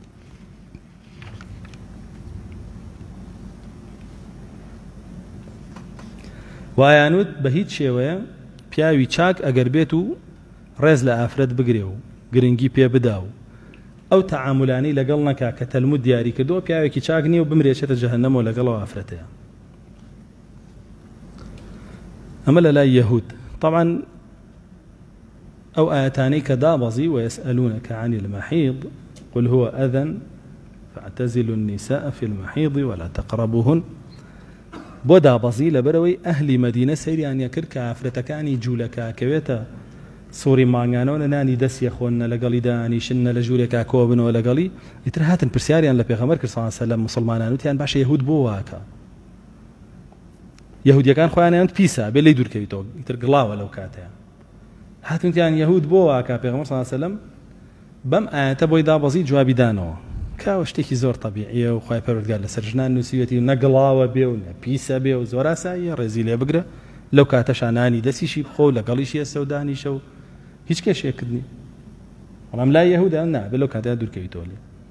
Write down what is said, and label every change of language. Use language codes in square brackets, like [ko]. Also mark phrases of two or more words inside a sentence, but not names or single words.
[ckb] وایانوت بە هیچ شێوەیە پیاوی چاک ئەگەر بێت و ڕێز لە ئافرەت بگرێ و گرنگی پێ بدا و ئەو تەعاملانەی لەگەڵ نەکا کە تەلمود دیاری کردووە پیاوێکی چاک نییە و بمرێشێتە جەهەنەمەوە لەگەڵەوە ئافرەتەیە ئەمە لە لای یەهود طبعا ئەو ئاەتانەی کە دابەزی [ar] ويسألونك عن المحيض قل هو أذى فاعتزلوا النساء في المحيض ولا تقربوهن [ckb] بۆ دابەزی لەبەرەوەی ئەهلی مەدینە سەیریان یەکرد کە ئافرەتەکانی جوولەکە کەوێتە سووری مانگانەوە لە نانی دەستی خۆنە لەگەڵی دانیشنە لە ژوورێکا کۆ بنەوە لەگەڵی ئیتر هاتن پرسیاریان لە پێغەمبەر کرد [ar] صلی الله علیه و سلم [ckb] مسلمانان وتیان باشە یەهود بۆ واکە یەهودیەکان خۆیانیان پیسە بێ لێی دوورکەویتەوە ئیتر گڵاوە لەو کاتەیە هاتووتیان یەهود بۆ واکە پێغەمبەر [ar] صلی الله علیه و سلم [ckb] بەم ئاەتە بۆی دابەزی جوابی دانەوە کاوە شتێکی زۆر طبیعیە و خوای پەروەردگار لەسەر ژنان نووسیوەتی نەگڵاوە بێ و نە پیسە بێ و زۆر ئاساییە ڕێزی لێ بگرە لەو کاتەشا نانی دەستیشی بخۆ و لەگەڵیشی ئێستا و دانیشە و هیچ کێشێکردنی بەڵام لای یەهودا نابێ لەو کاتەیە دوورکەویتەوە لێ